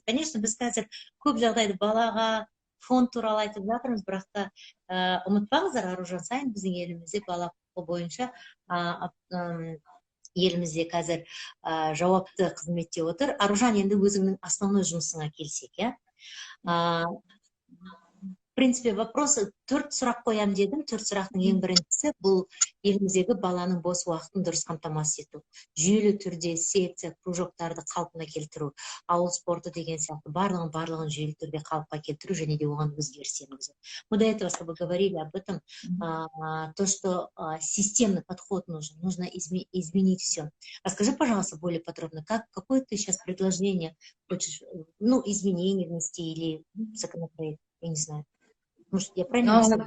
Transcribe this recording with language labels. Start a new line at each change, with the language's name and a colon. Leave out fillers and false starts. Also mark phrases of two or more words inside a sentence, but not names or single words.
Kazakh: Конечно, біз қазір көп жағдайды балаға, фонд туралы айтып жатырмыз, бірақ та ұмытпаңыздар, Аружан сайын біздің елімізде бала құқығы бойынша елімізде қазір жауапты қызметте отыр. Аружан, енді өзіңнің основной жұмысыңа келсек, иә?
Russian: В принципе, вопросы
Kazakh: 4 сұрақ қоям дедім. 4 сұрақтың ең біріншісі бұл еліміздегі баланың бос уақытын дұрыс қамтамасыз ету. Жүйелі түрде секция, кружоктарды қалпына келтіру, ауыл спорты деген сияқты барлығын жүйелі түрде қалыпқа келтіру және де оған өзгеріс енгізу.
Russian: Мы до этого с тобой говорили об этом, то, что системный подход нужно изменить все. Расскажи, пожалуйста, более подробно, какое ты сейчас предложение хочешь, изменение внести или законопроект, я не знаю. Может, я правильно сказала?